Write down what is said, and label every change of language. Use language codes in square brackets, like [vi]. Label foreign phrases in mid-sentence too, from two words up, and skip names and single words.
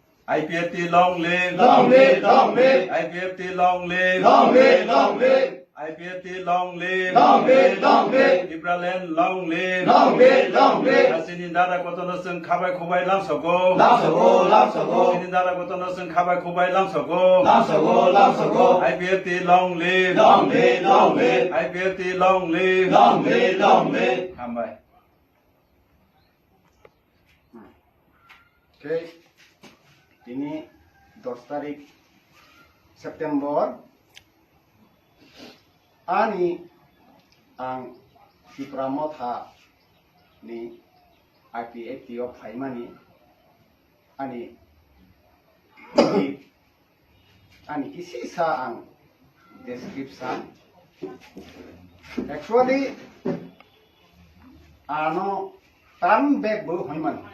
[en] IPFT long live, long live, long live, IPFT long live, long live, long live, IPFT long live, long live, long live, Tipraland long live, long live, long live. [trp] Sinindara kotono sing khabai khubai lam sogo, lam sogo, Sinindara kotono sing khabai khubai lam sogo, lam sogo, [en] IPFT long live, long live, long live, IPFT long live, long live, long live. [trp] Hambai. [en] Okay. [trp] Ini 10 tarik September ani ang si Pramotha ni IPFT of Haimani ani kisi sa ang description actually ano tan back bo Haiman